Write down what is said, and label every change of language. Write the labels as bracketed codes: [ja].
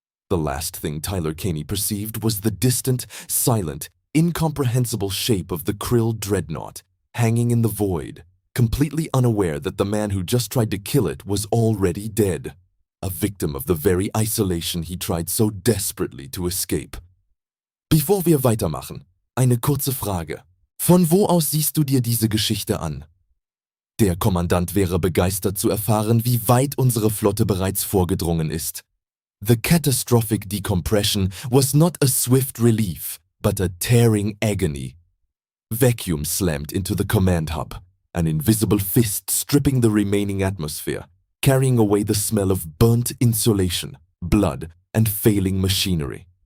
[en] The last thing Tyler Caney perceived was the distant, silent, incomprehensible shape of the Krill dreadnought, hanging in the void, completely unaware that the man who just tried to kill it was already dead, a victim of the very isolation he tried so desperately to escape. [de] Bevor wir weitermachen, eine kurze Frage. Von wo aus siehst du dir diese Geschichte an? Der Kommandant wäre begeistert zu erfahren, wie weit unsere Flotte bereits vorgedrungen ist. [en] The catastrophic decompression was not a swift relief, but a tearing agony. Vacuum slammed into the command hub, an invisible fist stripping the remaining atmosphere, carrying away the smell of burnt insulation, blood, and failing machinery.